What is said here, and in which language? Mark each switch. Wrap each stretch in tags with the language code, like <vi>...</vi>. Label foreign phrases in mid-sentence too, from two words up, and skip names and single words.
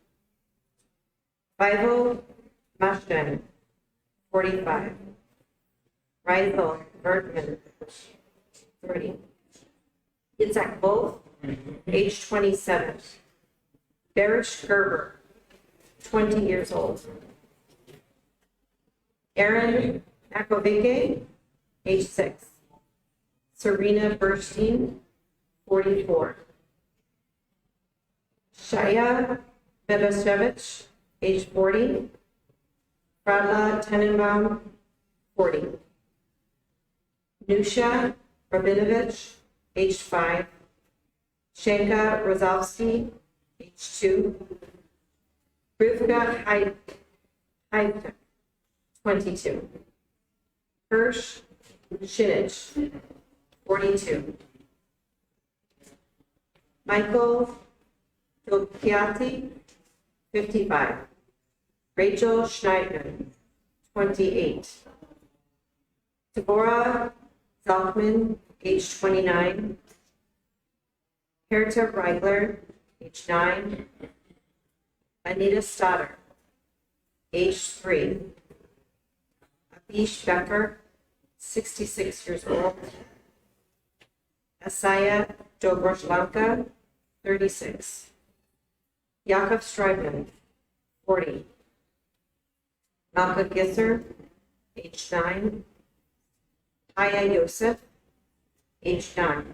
<en>Bivo Mashden, 45. Reinhold Bergman, 30. Yitzhak Wolf, age 27. Berish Gerber, 20 years old. Aaron Akovike, age 6. Serena Burstein, 44. Shaya Bedosevich, age 40. Radla Tenenbaum, 40. Nusha Rabinovich, age 5. Shenka Rozovsky, age 2. Rivka Heidek, 22. Hirsch Shinich, 42. Michael Dolkiati, 55. Rachel Schneider, 28. Deborah Zalkman, age 29. Herta Reigler, age 9. Anita Stoddard, age 3. Abish Becker, 66 years old. Asaya Dobroslanka, 36. Yakov Streibman, 40. Malka Gisser, age 9. Aya Yosef, age 9.</en>